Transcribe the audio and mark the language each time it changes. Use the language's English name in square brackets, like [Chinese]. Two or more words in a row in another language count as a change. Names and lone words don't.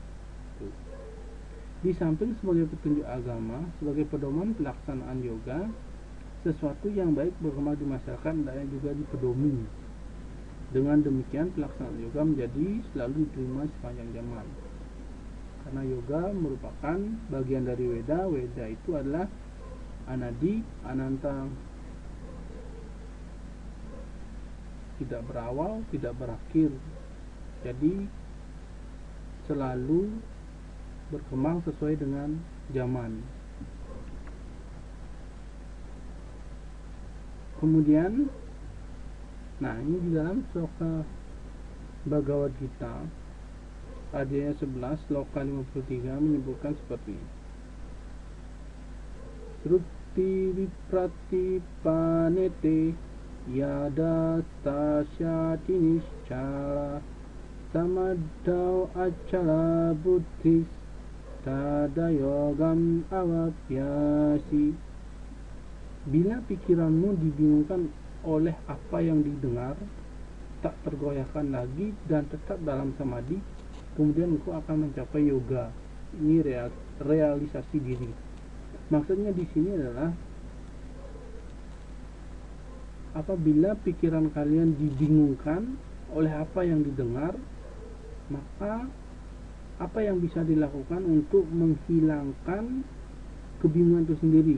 [Indonesian] Di samping sebagai petunjuk agama, sebagai pedoman pelaksanaan yoga, sesuatu yang baik berkembang di masyarakat hendaknya juga dipedomi. Dengan demikian pelaksanaan yoga menjadi selalu diterima sepanjang zaman. Karena yoga merupakan bagian dari Weda. Weda itu adalah [Sanskrit] अनादि, अनन्त, [Indonesian] tidak berawal, tidak berakhir. Jadi selalu berkembang sesuai dengan zaman. Kemudian, nah ini di dalam sloka Bhagavad Gita adanya 11 sloka 53 menyebutkan seperti ini. [Sanskrit] श्रुतिविप्रतिपन्ना ते यदा स्थास्यति निश्चला समाधावचला बुद्धिस्तदा योगमवाप्स्यसि. [Indonesian] Bila pikiranmu dibingungkan oleh apa yang didengar, tak tergoyahkan lagi dan tetap dalam samadhi, kemudian engkau akan mencapai yoga. Ini realisasi diri. Maksudnya di sini adalah apabila pikiran kalian dibingungkan oleh apa yang didengar, maka apa yang bisa dilakukan untuk menghilangkan kebingungan itu sendiri?